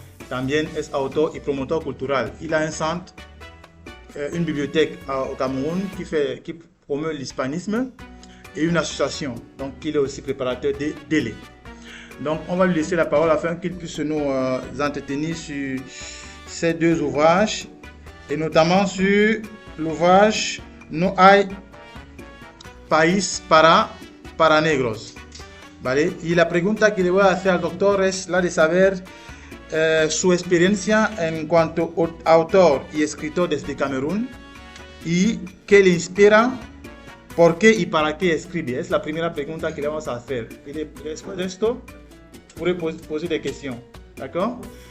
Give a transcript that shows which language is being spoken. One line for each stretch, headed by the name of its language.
Spanish: También es autor y promotor cultural.
French: Il a un centre, une bibliothèque au Cameroun qui promeut l'hispanisme et une association. Donc, il est aussi préparateur des délais. Donc, on va lui laisser la parole afin qu'il puisse nous entretenir sur ces deux ouvrages et notamment sur l'ouvrage No hay país para negros.
Spanish: ¿Vale? Y la pregunta que le voy a hacer al doctor es la de saber su experiencia en cuanto autor y escritor desde Camerún y qué le inspira, por qué y para qué escribe. Es la primera pregunta que le vamos a hacer. Y después de esto,
French: pourrez poser des questions. D'accord?